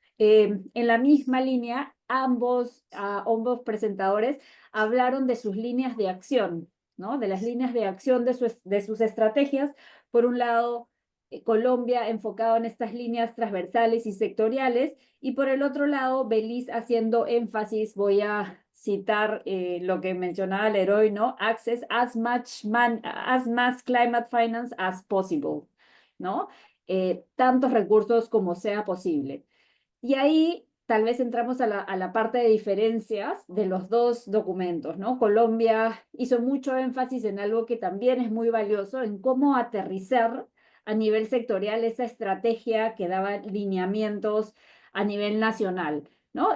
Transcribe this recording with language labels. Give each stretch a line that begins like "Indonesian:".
Spanish: En la misma línea, ambos presentadores hablaron de sus líneas de acción, ¿no? De las líneas de acción de sus estrategias. Por un lado, Colombia enfocado en estas líneas transversales y sectoriales, y por el otro lado, Belice haciendo énfasis, voy a citar lo que mencionaba Leroy, ¿no?
English: Access as much climate finance as possible, ¿no?
Spanish: Tantos recursos como sea posible. Y ahí tal vez entramos a la parte de diferencias de los dos documentos, ¿no? Colombia hizo mucho énfasis en algo que también es muy valioso, en cómo aterrizar a nivel sectorial esa estrategia que daba lineamientos a nivel nacional, ¿no?